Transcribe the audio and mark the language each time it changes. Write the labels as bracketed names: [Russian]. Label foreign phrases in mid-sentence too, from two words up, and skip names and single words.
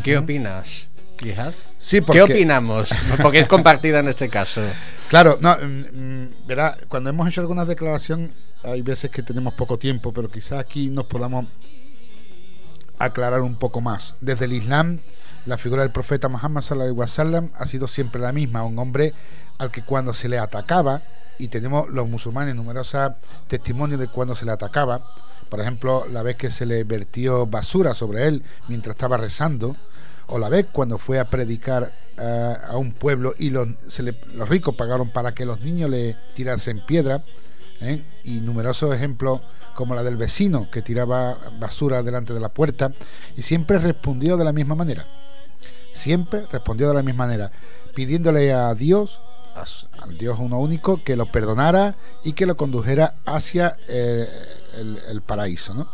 [Spanish] ¿Qué opinas, Jihad? Sí, porque... ¿Qué opinamos? Porque es compartida en este caso. Claro, no, verá, cuando hemos hecho algunas declaraciones, hay veces que tenemos poco tiempo, pero quizás aquí nos podamos aclarar un poco más. Desde el Islam, la figura del profeta Muhammad [Arabic] صلى الله عليه وسلم [Spanish] ha sido siempre la misma, un hombre al que cuando se le atacaba, y tenemos los musulmanes numerosos testimonios de cuando se le atacaba, por ejemplo, la vez que se le vertió basura sobre él mientras estaba rezando, o la vez cuando fue a predicar a un pueblo y los ricos pagaron para que los niños le tirasen piedra, y numerosos ejemplos como la del vecino que tiraba basura delante de la puerta, y siempre respondió de la misma manera, pidiéndole a Dios, al Dios uno único, que lo perdonara y que lo condujera hacia el paraíso, ¿no?